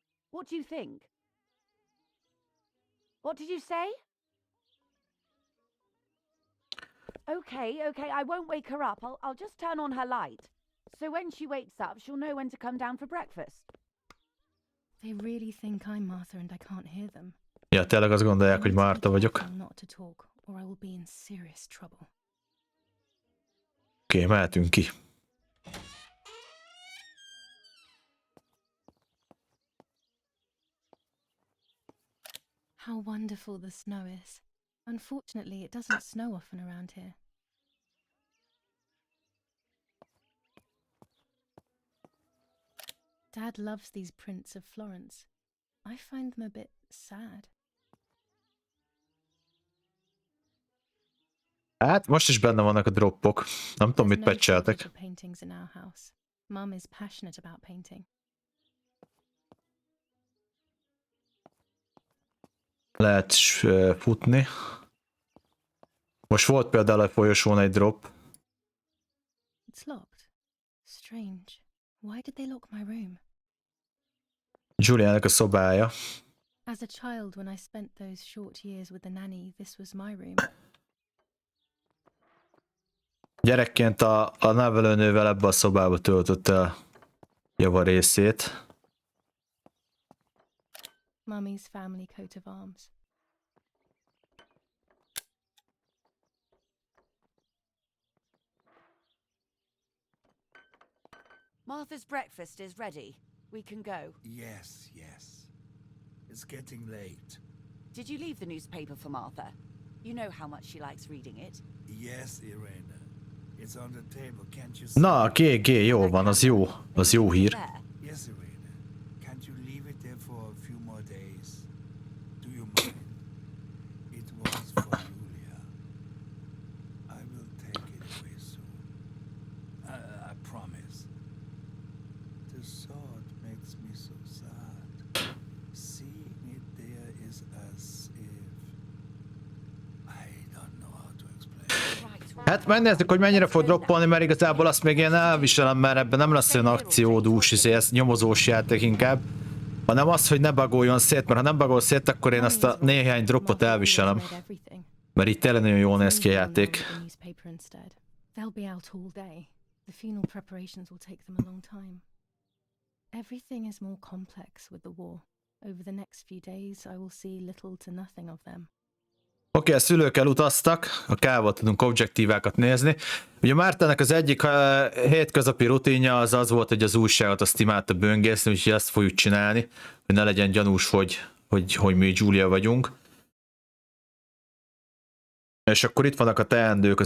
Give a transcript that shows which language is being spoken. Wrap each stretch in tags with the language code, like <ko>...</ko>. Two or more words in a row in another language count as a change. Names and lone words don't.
<en>What do you think? What did you say? Okay, I won't wake her up. I'll just turn on her light. So when she wakes up, she'll know when to come down for breakfast. They really think I'm Martha and I can't hear them.</en> <hu>Ja, tényleg azt gondolják, hogy Márta vagyok.</hu> <en>Not to talk, or I will be in serious trouble.</en> <hu>Oké, mehetünk ki.</hu> <en>How wonderful the snow is. Unfortunately, it doesn't snow often around here. Dad loves these prints of Florence. I find them a bit sad.</en> <hu>Hát most is benne vannak a droppok. Nem tudom,</hu> <en>There's</en> <hu>mit</hu> <en>no shortage</en> <hu>patcheltek.</hu> <en>of paintings in our house. Mum is passionate about painting.</en> <hu>Lehet futni. Most volt például a folyosón egy drop.</hu> <en>It's locked. Strange. Why did they lock my room?</en> <hu>Juliának a szobája.</hu> <en>As a child, when I spent those short years with the nanny, this was my room.</en> <hu>Gyerekként a nevelőnővel ebbe a szobába töltötte java részét.</hu> <en>Mummy's family coat of arms. Martha's breakfast is ready. We can go. Yes, yes. It's getting late. Did you leave the newspaper for Martha? You know how much she likes reading it. Yes, Irena. It's on the table, can't you see?</en> <hu>Na, GG, jó van, az jó. Az jó hír.</hu> <en>There. Yes, Irena. Can't you leave it there for a few more days? Do you mind? It was for Julia. I will take it away soon. I promise. The sword makes me so sad. Seeing it there is as if... I don't know how to explain. Right.</en> <hu>Hát megnézzük, hogy mennyire fog droppolni, mert igazából azt még én elviselem, mert ebben nem lesz olyan akciódús, ez nyomozós játék inkább, hanem az, hogy ne bagoljon szét, mert ha nem bagol szét, akkor én azt a néhány droppot elviselem. Mert így tényleg nagyon jól néz ki a játék.</hu> <en>They'll be out all day. The funeral preparations will take them a long time. Everything is more complex with the war. Over the next few days, I will see little to nothing of them.</en> <hu>Oké, a szülők elutaztak, a K-val tudunk objektívákat nézni. Ugye Mártának az egyik hétköznapi rutinja az volt, hogy az újságot azt imádta böngészni, úgyhogy ezt fogjuk csinálni, hogy ne legyen gyanús, hogy mi Julia vagyunk. És akkor itt vannak a teendők.</hu>